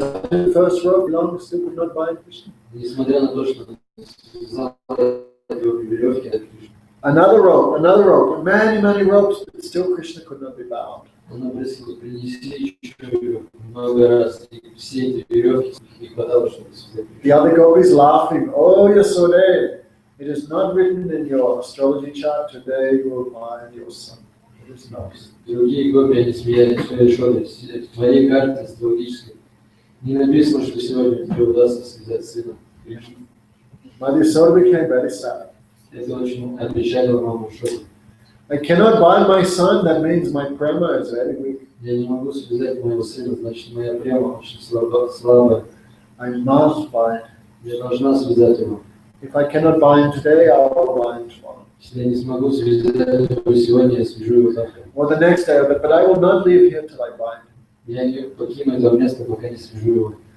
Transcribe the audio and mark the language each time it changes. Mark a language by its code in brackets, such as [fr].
[en] The first rope long still could not bind Krishna. [ru] Несмотря на то, что связала веревки от Кришны. [en] Another rope, many ropes, but still Krishna could not be bound. [ru] Она просила принести еще веревку много раз, и все эти веревки не хватало, чтобы связать. [en] The other gopis laughing, oh Yasoda, it is not written in your astrology chart, today you will bind your son. It is not. [ru] Другие гопи, они смеялись, что Ишода, в твоей карте астрологической не написано, что сегодня тебе удастся связать сына Кришны. [en] Mother Yasoda became very sad. [ru] Это очень опечалило маму Ишоду. [en] I cannot bind my son, that means my prema is very weak. [ru] Я не могу связать моего сына, значит, моя према очень слабая. [en] I must bind. [ru] Я должна связать его. [en] If I cannot bind today, I will bind tomorrow. [ru] Если я не смогу связать его сегодня, я свяжу его завтра. [en] Or the next day, but I will not leave here till I bind. [ru] Я не покину это место, пока не свяжу его.